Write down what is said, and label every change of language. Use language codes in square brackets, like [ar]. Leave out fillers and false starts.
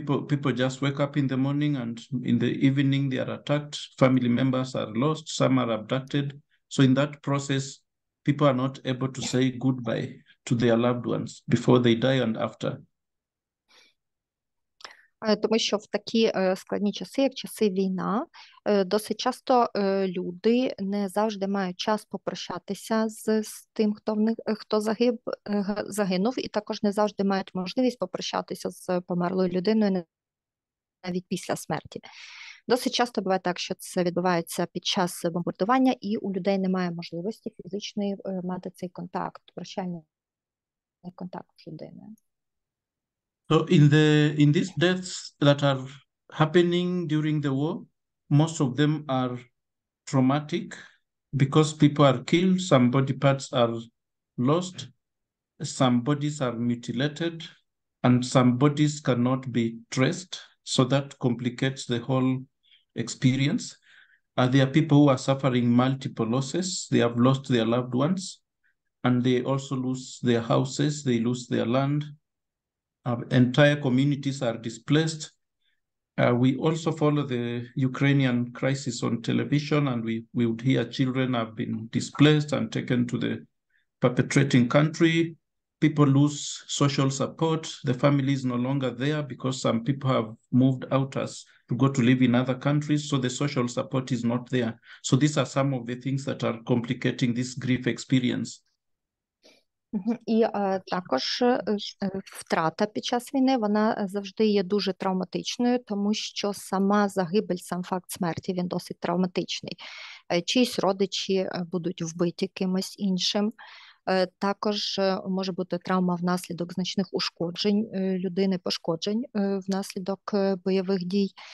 [en] People just wake up in the morning, and in the evening they are attacked. Family members are lost, some are abducted. So in that process, people are not able to say goodbye to their loved ones before they die and after. [uk] Тому що в такі складні часи, як часи війна, досить часто люди не завжди мають час попрощатися з тим, хто загинув, і також не завжди мають можливість попрощатися з померлою людиною навіть після смерті. Досить часто буває так, що це відбувається під час бомбардування, і у людей немає можливості фізичної мати цей контакт, прощальний контакт з людиною. [en] So in these deaths that are happening during the war, most of them are traumatic because people are killed, some body parts are lost, some bodies are mutilated, and some bodies cannot be traced. So that complicates the whole experience. There are people who are suffering multiple losses. They have lost their loved ones, and they also lose their houses, they lose their land. Entire communities are displaced. We also follow the Ukrainian crisis on television, and we would hear children have been displaced and taken to the perpetrating country. People lose social support. The family is no longer there because some people have moved out to go to live in other countries, so the social support is not there. So these are some of the things that are complicating this grief experience. [uk] І також втрата під час війни, вона завжди є дуже травматичною, тому що сама загибель, сам факт смерті, він досить травматичний. Чиїсь родичі будуть вбиті кимось іншим. Також може бути травма внаслідок значних ушкоджень людини, пошкоджень внаслідок бойових дій.